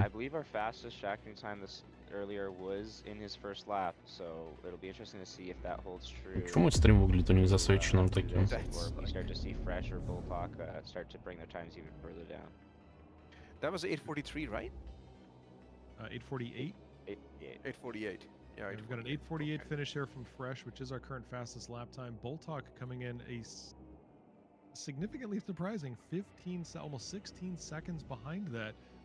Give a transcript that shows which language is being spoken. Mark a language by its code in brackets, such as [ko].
[en] I believe our fastest Shacknoon time this earlier was in his first lap, so it'll be interesting to see if that holds true. [ru] Почему стрим выглядит у них засвеченным таким? [en] Or we start to see Fresh or Bulltalk start to bring their times even further down. That was 8:43, right? 8:48. 8:48. Yeah, we've got an 8:48 finish here from Fresh, which is our current fastest lap time. Bulltalk coming in a significantly surprising 15, almost 16 seconds behind that.